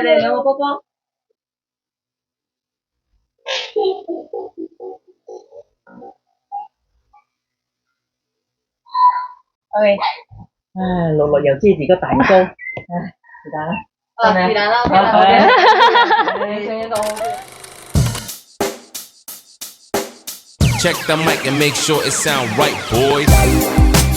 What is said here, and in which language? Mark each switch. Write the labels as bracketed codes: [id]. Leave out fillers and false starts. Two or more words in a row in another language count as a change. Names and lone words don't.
[yue] 你哋兩個波波。OK。唉，樂樂又遮住個蛋糕。唉，是但啦。是但啦，OK。你聲音都 OK。 [en] Check the mic and make sure it sound right, boys.